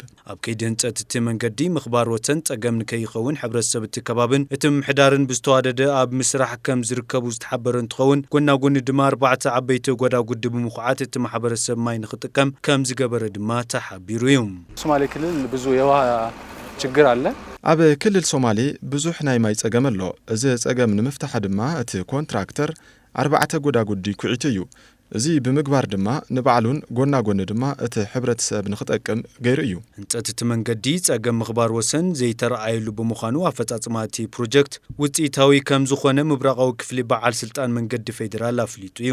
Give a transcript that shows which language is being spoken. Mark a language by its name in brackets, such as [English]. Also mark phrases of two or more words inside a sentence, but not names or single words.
[Tigrinya] ኣብ ከይዲ ህንጸት እቲ መንገዲ ምኽባር ወሰን ጸገም ንከይኸውን ሕብረተሰብ እቲ ከባብን እቲ ምሕዳርን ብዝተዋደደ ኣብ ምስራሕ ከም ዝርከቡ ዝተሓበረ እንትኸውን ጎናጎኒ ድማ 4 ዓበይቲ ጎዳጉዲ ብምኹዓት እቲ ማሕበረሰብ ማይ ንኽጥቀም ከም ዝገበረ ድማ ተሓቢሩ እዩ [Amharic] ሶማሌ ክልል ብዙ የውሃ ችግር አለ [Tigrinya] ኣብ ክልል ሶማሌ ብዙሕ ናይ ማይ ጸገም ኣሎ እዚ ጸገም ንምፍታሕ ድማ እቲ ኮንትራክተር 4 ጎዳጉዲ ኩዒት እዩ እዚ ብምግባር ድማ ንባዕሉን ጎናጎኒ ድማ እቲ ሕብረተሰብ ንኽጠቅም ገይሩ እዩ ህንጸት እቲ መንገዲ ጸገም ምኽባር ወሰን ዘይተረኣየሉ ብምዃኑ ኣፈጻጽማቲ ፕሮጀክት ውጽኢታዊ ከም ዝኾነ ምብራቃዊ ክፍሊ በዓል ስልጣን መንገዲ ፌደራል ኣፍሊጡ እዩ